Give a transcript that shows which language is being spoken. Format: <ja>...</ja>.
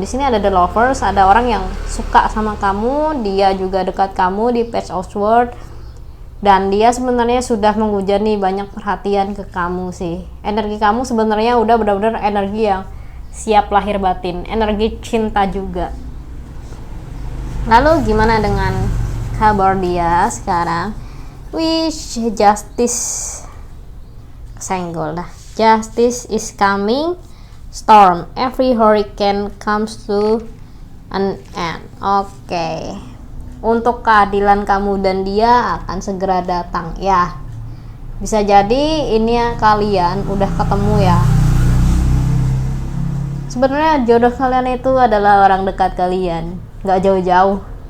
<id>Di sini ada the lovers, ada orang yang suka sama kamu, dia juga dekat kamu di Page of Swords, dan dia sebenarnya sudah menghujani banyak perhatian ke kamu sih. Energi kamu sebenarnya udah benar-benar energi yang siap lahir batin, energi cinta juga. Lalu gimana dengan kabar dia sekarang? Wish justice, senggol dah.</id> <en>Justice is coming, storm, every hurricane comes to an end.</en> <id>Oke. Untuk keadilan kamu dan dia akan segera datang ya. Bisa jadi ini ya, kalian udah ketemu ya. Sebenarnya jodoh kalian itu adalah orang dekat kalian, nggak jauh-jauh.</id>